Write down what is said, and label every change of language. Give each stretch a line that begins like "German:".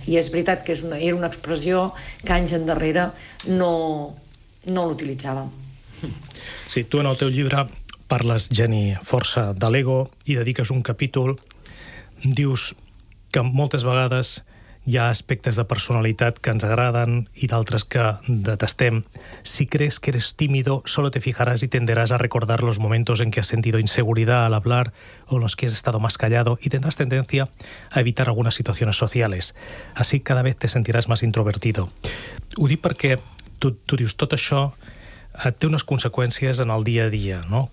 Catalan: I és veritat que era una expressió que anys endarrere no l'utilitzàvem. Sí, tu en el teu llibre parles geni, força de l'ego, i dediques un capítol, dius que moltes vegades hi ha aspectes de personalitat que ens agraden i d'altres que detestem.
Spanish: Si crees que eres tímido, solo te fijarás y tenderás a recordar los momentos en que has sentido inseguridad al hablar o en los que has estado más callado y tendrás tendencia a evitar algunas situaciones sociales. Así cada vez te sentirás más introvertido.
Catalan: Ho dic perquè tu dius tot això té unes conseqüències en el dia a dia, no?